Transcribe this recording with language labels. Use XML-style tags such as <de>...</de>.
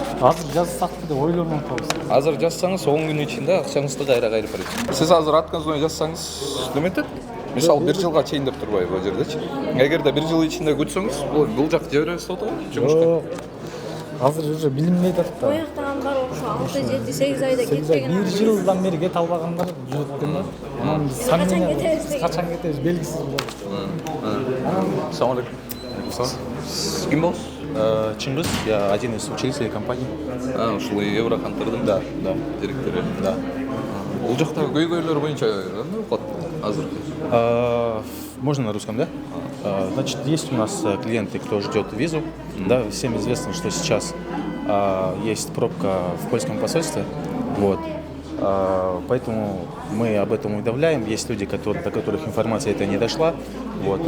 <ky>азыр жазсак деп ойлонуп атабыз. Азыр жазсаңыз 10 күн ичинде акчаңызды кайра кайрып берет. Сиз азыр отказной жазсаңыз неметет? Мисалы 1 жылга чейин деп турбайбы бул жердечи? Эгерде 1 жыл ичинде күтсөңүз, бул жак жиберебиз деп атабы? Жумушка. Азыр уже билинбей атат да. Ояктагандар ошо 6-7-8 айда 1 жылдан бери кете албагандар жүрөт экен да. Анан биз качан кетебиз белгисиз болот.</ky> <uz>Assalomu alaykum.</uz> <ky>Ким болсуз?</ky> <ru>Чингис, я один из учредителей компании.</ru> <ky>Ушул Евроконтордун</ky> <ru>Да.</ru> <ky>директору.</ky> <ru>Да.</ru> <ky>Бул жакта көйгөйлөр боюнча кандай окуат азыр?</ky> <ru>Можно на русском, да? Значит, есть у нас клиенты, кто ждет визу. Да, всем известно, что сейчас есть пробка в польском посольстве. Вот. Поэтому мы об этом уведомляем. Есть люди, до которых информация эта не дошла. Вот.</ru>